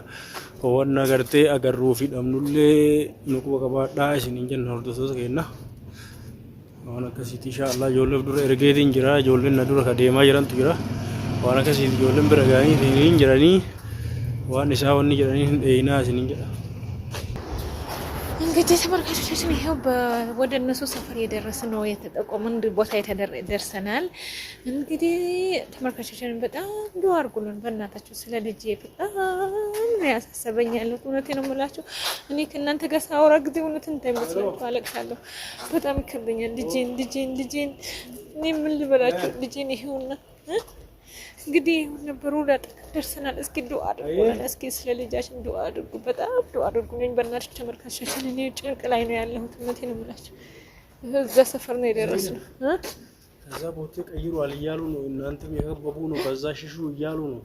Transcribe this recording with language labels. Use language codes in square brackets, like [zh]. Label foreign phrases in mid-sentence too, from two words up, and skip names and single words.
[om] waan agartee agarruu fi dhabnullee nu quba qabaadhaa isiniin jenna hordoftoota keenya. waan akkasiitti inshaallah ijoollee dura ergeetiin jira ijoolleen na dura ka deemaa jirantu jira. waan akkasiitti ijoolleen bira ga'anii hin jiranii waan isaa wanni jedhanii hin dheeyinaa isiniin jedha. [am] እንግዲህ ተመልካቾቻችን ይሄው ወደ እነሱ ሰፈር የደረስን ነው የተጠቆመን ቦታ ደርሰናል። እንግዲህ ተመልካቾቻችን በጣም ዱአ አድርጉልን በእናታችሁ ስለ ልጄ በጣም ነው ያሳሰበኝ ያለው እውነቴን ነው የምላችሁ። እኔ ከእናንተ ጋር ሳወራ ጊዜ እውነትን እንዳይመስላችሁ አለቅሳለሁ። በጣም ይከብደኛል። ልጄን እኔ ምን ልበላችሁ ልጄን ይሄውና እንግዲህ ነበሩ ደርሰናል። እስኪ ዱአ አድርጉልን። እስኪ ስለ ልጃችን ዱአ አድርጉ። በጣም ዱአ አድርጉልኝ በእናትሽ ተመልካቾቻችን። እኔ ጭንቅ ላይ ነው ያለሁት እውነቴን ነው የምላችሁ። እዛ ሰፈር ነው የደረስነው። ከዛ ቦታ ቀይሯል እያሉ ነው እናንተም የከበቡ ነው በዛ ሽሹ እያሉ ነው